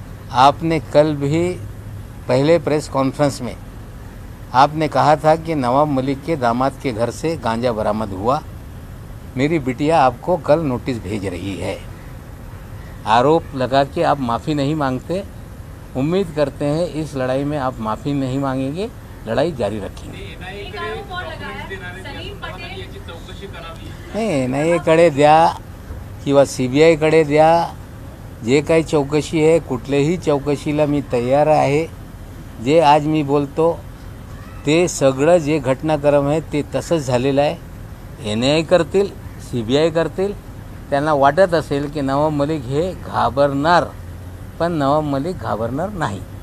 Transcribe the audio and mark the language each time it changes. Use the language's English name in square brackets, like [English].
[Hindi] आपने कल भी पहले प्रेस कॉन्फ्रेंस में आपने कहा था कि नवाब मलिक के दामाद के घर से गांजा बरामद हुआ। मेरी बिटिया आपको कल नोटिस भेज रही है। आरोप लगा के आप माफ़ी नहीं मांगते। उम्मीद करते हैं इस लड़ाई में आप माफ़ी नहीं मांगेंगे, लड़ाई जारी रखेंगे। [Marathi] नाही NIA-कडे द्या किंवा CBI-कडे द्या, जे काही चौकशी आहे, कुठल्याही चौकशीला मी तयार आहे। जे आज मी बोलतो ते सगळं जे घटनाक्रम आहे ते तसंच झालेलं आहे। NIA करतील, CBI करतील। त्यांना वाटत असेल की नवाब मलिक हे घाबरणार, पण नवाब मलिक घाबरणार नाही।